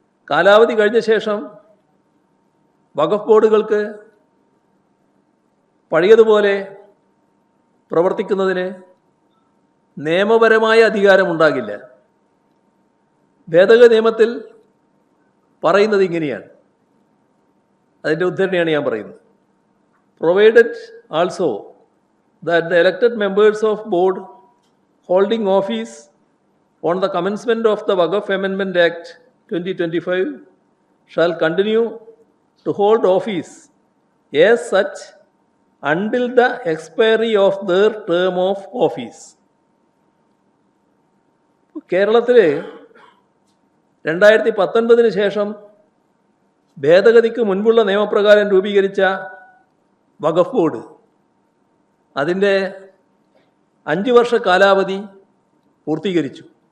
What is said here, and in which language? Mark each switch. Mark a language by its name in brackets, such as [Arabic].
[Malayalam] കാലാവധി കഴിഞ്ഞ ശേഷം വഖഫ് ബോർഡുകൾക്ക് പഴയതുപോലെ പ്രവർത്തിക്കുന്നതിന് നിയമപരമായ അധികാരമുണ്ടാകില്ല. ഭേദഗതി നിയമത്തിൽ പറയുന്നത് ഇങ്ങനെയാണ്, അതിൻ്റെ ഉദ്ധരണിയാണ് ഞാൻ പറയുന്നത്. [English] Provided also that the elected members of board holding office on the commencement of the Waqf Amendment Act 2025 shall continue to hold office as such until the expiry of their term of office. [Malayalam] കേരളത്തിൽ 2019 ശേഷം ഭേദഗതിക്ക് മുൻപുള്ള നിയമപ്രകാരം രൂപീകരിച്ച വഖഫ് board അതിൻ്റെ 5 വർഷ കാലാവധി പൂർത്തീകരിച്ചു.